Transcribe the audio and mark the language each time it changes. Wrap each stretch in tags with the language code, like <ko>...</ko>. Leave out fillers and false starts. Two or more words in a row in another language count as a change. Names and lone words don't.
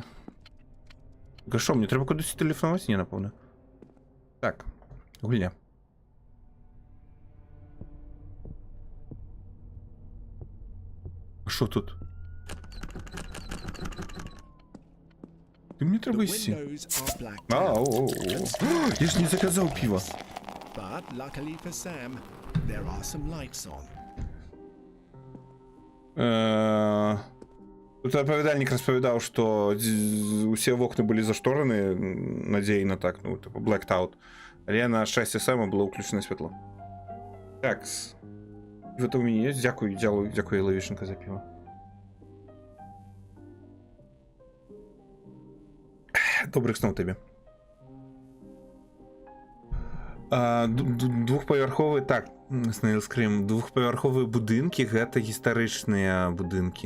<be>Гашо, мне трэба кудысьці тэлефанаваць? Не, напэўна. Так, гульня. А што тут? Ты мне</be> <en>The</en> <be>трэба ісці.</be> <en>windows are blacked</en> <be>А,</be> <en>out.</en> <be>я ж не заказаў піва.</be> <en>But luckily for Sam, there are some lights on.</en> <be>Тут апавядальнік распавядаў, што усе вокны былі заштораны, надзейна так, ну, типа</be> <en>blacked out.</en> <be>Але на шчасце Сэма было ўключана святло. Так. Гэта ў мяне ёсць. Дзякуй, Лавішенка, за піва. Добрых сноў табе. Двухпавярховы, так, Снейлскрім, двухпавярховыя будынкі, гэта гістарычныя будынкі.</be>